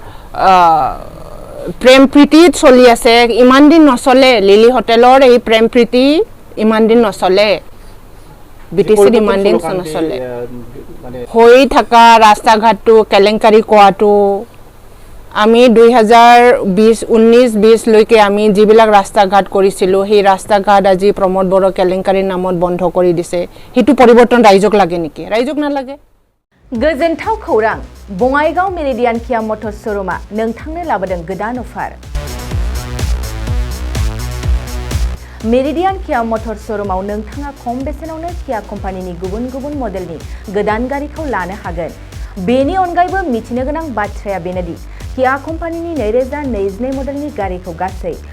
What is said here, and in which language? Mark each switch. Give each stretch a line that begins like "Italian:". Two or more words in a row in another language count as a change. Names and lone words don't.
Assamese: প্ৰেম প্ৰীতিত চলি আছে ইমান দিন নচলে লিলি হোটেলৰ এই প্ৰেম প্ৰীতি ইমান দিন নচলে বিটিসিৰ ইমান দিন নচলে হৈ থকা ৰাস্তা ঘাটটো কেলেংকাৰী কোৱাটো আমি 2019-20 লৈকে আমি যিবিলাক ৰাস্তা ঘাট কৰিছিলো সেই ৰাস্তা ঘাট আজি প্ৰমোদ বড়ো কেলেংকাৰীৰ নামত বন্ধ কৰি দিছে হেতু পৰিৱৰ্তন ৰাইজক লাগে নেকি ৰাইজক নালাগে
Bodo: गोजोनथाव खौरां बङाइगाव मेरिडियान किया मटर्स शोरूमा नोंथांनो लाबोदों गोदान अफार मेरिडियान किया मटर्स शोरूमाव नोंथाङा खम बेसेनावनो किया कम्पानिनि गुबुन गुबुन मडेलनि गोदान गारिखौ लानो हागोन बेनि अनगायैबो मिथिनो गोनां बाथ्राया बेनोदि किया कम्पानिनि 2022 मडेलनि गारिखौ गासै